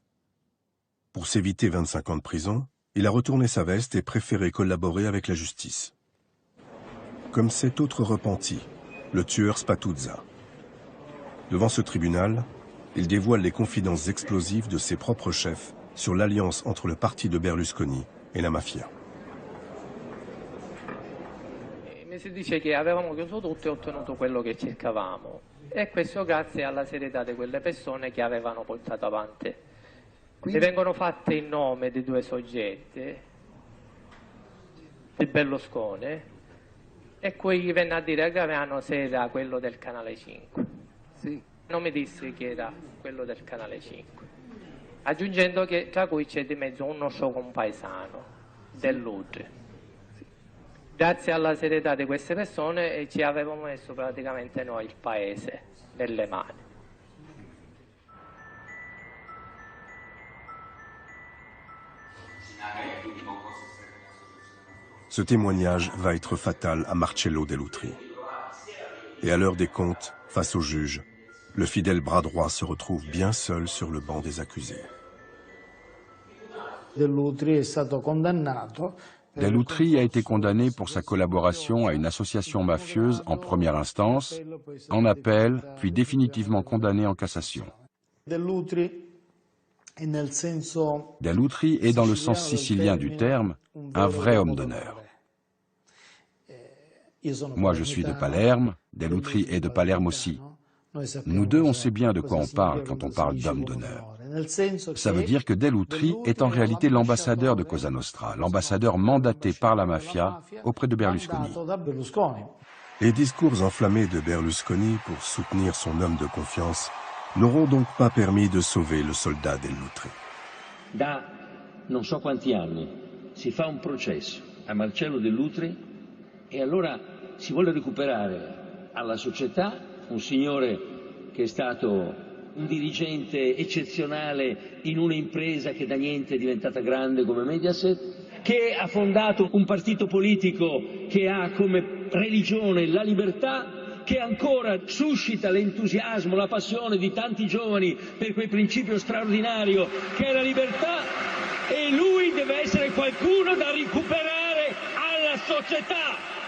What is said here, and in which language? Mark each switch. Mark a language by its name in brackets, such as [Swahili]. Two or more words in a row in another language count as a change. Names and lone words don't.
[French] Pour s'éviter 25 ans de prison, il a retourné sa veste et préféré collaborer avec la justice. Comme cet autre repenti, le tueur Spatuzza. Devant ce tribunal, il dévoile les confidences explosives de ses propres chefs sur l'alliance entre le parti de Berlusconi [Italian] e la mafia. Mi si dice che avevamo chiuso tutto e ottenuto quello che cercavamo, e questo grazie alla serietà di quelle persone che avevano portato avanti. E vengono fatte in nome di 2 soggetti, il Berlusconi, e poi gli venne a dire che avevano sede a quello del Canale 5. Sì. Non mi disse che era quello del Canale 5, aggiungendo che tra cui c'è di mezzo uno suo compaesano, Dell'Utri. Grazie alla serietà di queste persone ci avevamo messo praticamente noi il paese nelle mani. [French] Ce témoignage va être fatal à Marcello Dell'Utri. Et à l'heure des comptes, face au juge, le fidèle bras droit se retrouve bien seul sur le banc des accusés. [Italian] Dell'Utri è stato condannato [French] Dell'Utri a été condamné pour sa collaboration à une association mafieuse en première instance, en appel, puis définitivement condamné en cassation. Dell'Utri est, dans le sens sicilien du terme, un vrai homme d'honneur. Moi, je suis de Palerme, Dell'Utri est de Palerme aussi. Nous deux, on sait bien de quoi on parle quand on parle d'homme d'honneur. Ça veut dire que Dell'Utri est en réalité l'ambassadeur de Cosa Nostra, l'ambassadeur mandaté par la mafia auprès de Berlusconi. Les discours enflammés de Berlusconi pour soutenir son homme de confiance n'auront donc pas permis de sauver le soldat Dell'Utri. [Italian] Da non so quanti anni si fa un processo a Marcello Dell'Utri e allora si vuole recuperare alla società un signore che è stato un dirigente eccezionale in un'impresa che da niente è diventata grande come Mediaset, che ha fondato un partito politico che ha come religione la libertà, che ancora suscita l'entusiasmo, la passione di tanti giovani per quel principio straordinario che è la libertà, e lui deve essere qualcuno da recuperare alla società.